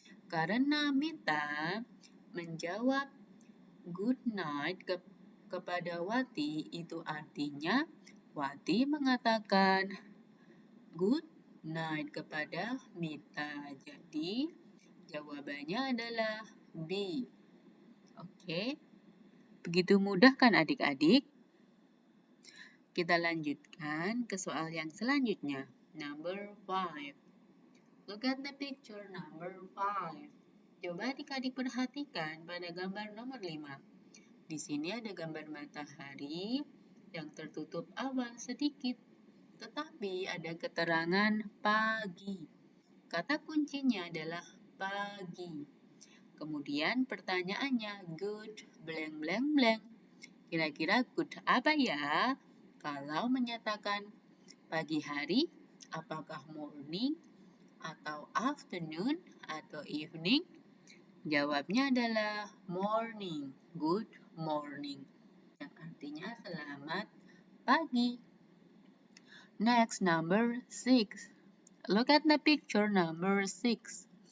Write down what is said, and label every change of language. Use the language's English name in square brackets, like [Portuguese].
[Indonesian] Karena Mita menjawab good night kepada Wati, itu artinya Wati mengatakan good night kepada Mita. Jadi, jawabannya adalah B. Oke. Begitu mudah kan adik-adik? Kita lanjutkan ke soal yang selanjutnya. [English] Number 5. Look at the picture number 5. [Indonesian] Coba adik-adik perhatikan pada gambar nomor 5. Di sini ada gambar matahari yang tertutup awan sedikit, tetapi ada keterangan pagi. Kata kuncinya adalah pagi. Kemudian pertanyaannya good blank blank blank. Kira-kira good apa ya? Kalau menyatakan pagi hari, apakah morning, atau afternoon, atau evening? Jawabnya adalah morning, good morning, yang artinya selamat pagi. [English] Next, number 6. Look at the picture number 6.